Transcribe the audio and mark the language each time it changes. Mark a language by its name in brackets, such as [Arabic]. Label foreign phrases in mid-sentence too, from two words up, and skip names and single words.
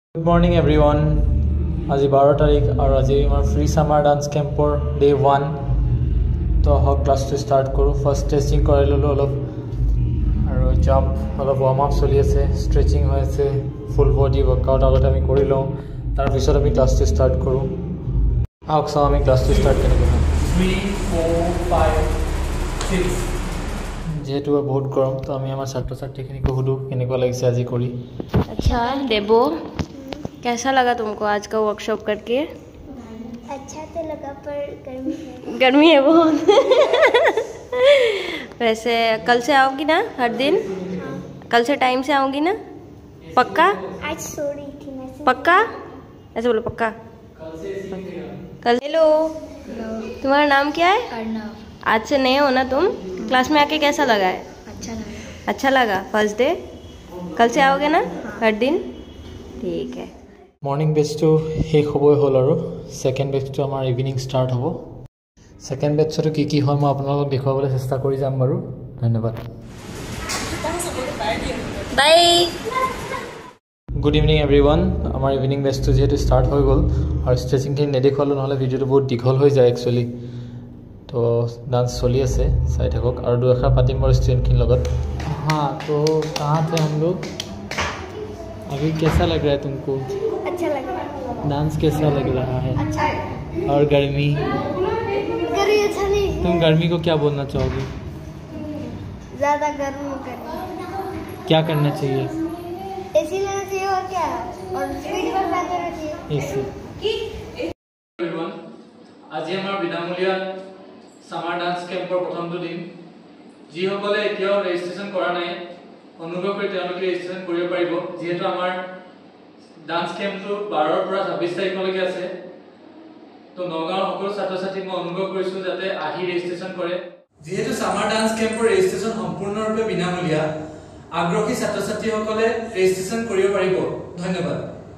[English] Good morning everyone. [Assamese] আজি 12 তাৰিখ আৰু আজি আমাৰ [English] free summer dance camp day 1 [Assamese] তো হক ক্লাছটো ষ্টাৰ্ট কৰো [English] first testing [Assamese] কৰি ললো অলপ আৰু জাম্প অলপ [English] warm up [Assamese] চলি আছে ষ্ট্ৰেচিং হৈ আছে [English] full body workout [Assamese] আগতে আমি কৰি লওঁ তাৰ পিছত আমি ক্লাছটো ষ্টাৰ্ট কৰো আওক চাও আমি ক্লাছটো ষ্টাৰ্ট কেনেকৈ 3 4 5 6 যেহেতু বহুত গৰম তো আমি আমাৰ ছাত্ৰ ছাত্ৰীখিনিক সুধো কেনেকুৱা লাগিছে আজি কৰি [Hindi] अच्छा देबो कैसा लगा तुमको आज का वर्कशॉप करके अच्छा तो लगा पर गर्मी है बहुत वैसे कल से आओगी ना हर दिन कल से टाइम से आऊंगी ना पक्का आज सो रही थी मैं पक्का ऐसे बोलो पक्का कल हेलो तुम्हारा नाम क्या है अर्णव आज से नए हो ना तुम क्लास में आके कैसा लगा है अच्छा लगा [English] first day [Hindi] कल से आओगे ना हर दिन ठीक है [Assamese] মৰ্নিং বেচটো শেষ হ'বই হ'ল আৰু [English] second batch [Assamese] আমাৰ ইভিনিং ষ্টাৰ্ট হ'ব [English] second batch [Assamese] কি হয় মই আপোনালোকক দেখুৱাবলৈ চেষ্টা কৰি যাম বাৰু ধন্যবাদ [English] बाय good evening everyone [Assamese] আমাৰ ইভিনিং বেচটো যেহেতু ষ্টাৰ্ট হৈ গ'ল আৰু ষ্ট্ৰেচিংখিনি নেদেখুৱালো নহ'লে ভিডিঅ'টো বহুত দীঘল হৈ যায় একচুৱেলি তো [English] ডান্স চলি [Assamese] আছে চাই থাকক আৰু দুএষাৰ পাতিম বাৰু ষ্টুডেণ্টখিনিৰ লগত [Hindi] हाँ तो कहाँ थे हम लोग अभी कैसा लग रहा है तुमको अच्छा लग रहा है डांस कैसा लग रहा है अच्छा और गर्मी गर्मी अच्छा नहीं तुम गर्मी को क्या बोलना चाहोगे ज्यादा गर्म करना क्या करना चाहिए एसी लेना चाहिए और क्या और स्पीड पर देना चाहिए [Assamese] एसी আজি আমাৰ বিনামূলীয়া [English] summer dance camp [Assamese] প্ৰথমটো দিন যিসকলে এতিয়াও ৰেজিষ্ট্ৰেচন কৰা নাই অনুগ্ৰহ কৰি তেওঁলোকে ৰেজিষ্ট্ৰেচন কৰিব পাৰিব যেহেতু আমাৰ ডান্স কেম্পটো 12 ৰ পৰা 26 তাৰিখলৈকে আছে তো নগাঁৱৰ সকলো ছাত্ৰ ছাত্ৰীক মই অনুৰোধ কৰিছো যাতে আহি ৰেজিষ্ট্ৰেচন কৰে যেহেতু [English] summer dance camp [Assamese] ৰেজিষ্ট্ৰেচন সম্পূৰ্ণৰূপে বিনামূলীয়া আগ্ৰহী ছাত্ৰ ছাত্ৰীসকলে ৰেজিষ্ট্ৰেচন কৰিব পাৰিব ধন্যবাদ